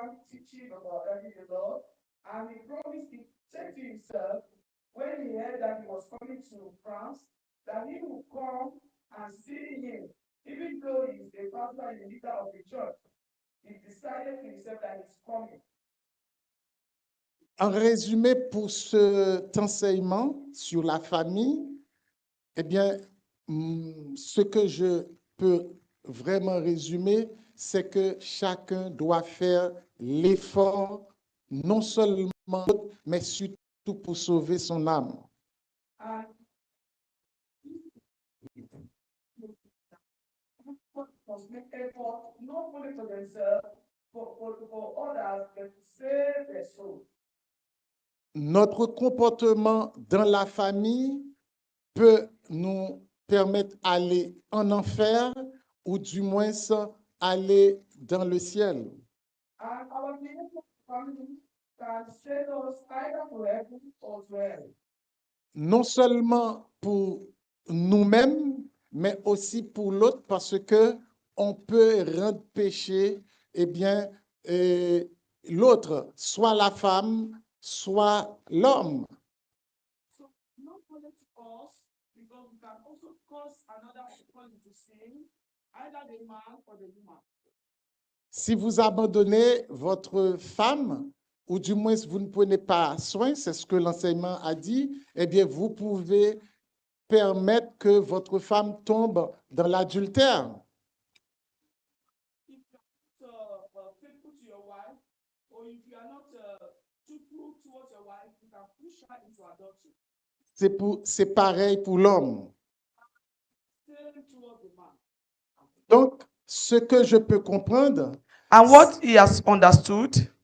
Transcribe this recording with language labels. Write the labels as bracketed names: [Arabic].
[English] Teaching about early the Lord, and he promised, he said to himself, when he heard that he was coming to France, that he would come and see him, even though he's a pastor and a leader of the church. He decided to himself that he's coming. [French] En résumé, pour cet enseignement sur la famille, eh bien, ce que je peux vraiment résumer, c'est que chacun doit faire l'effort, non seulement, mais surtout pour sauver son âme. [English] And must make effort not only for themselves, for others, but to save their soul. [French] Notre comportement dans la famille peut nous permettre d'aller en enfer ou du moins aller dans le ciel. [English] And our behavior family can send us either to heaven or to hell. [French] Non seulement pour nous-mêmes, mais aussi pour l'autre, parce que on peut rendre péché, eh bien, l'autre, soit la femme, soit l'homme. [English] So not only to us, because we can also cause another person to sin, either the man or the woman. [French] Si vous abandonnez votre femme, ou du moins vous ne prenez pas soin, c'est ce que l'enseignement a dit, eh bien, vous pouvez permettre que votre femme tombe dans l'adultère. [English] If you are not faithful to your wife, or if you are not truthful towards your wife, you can push her into adultery. [French] C'est pareil pour l'homme. [English] Same towards the man. [French] Donc, ce que je peux comprendre, [English] And what he has understood,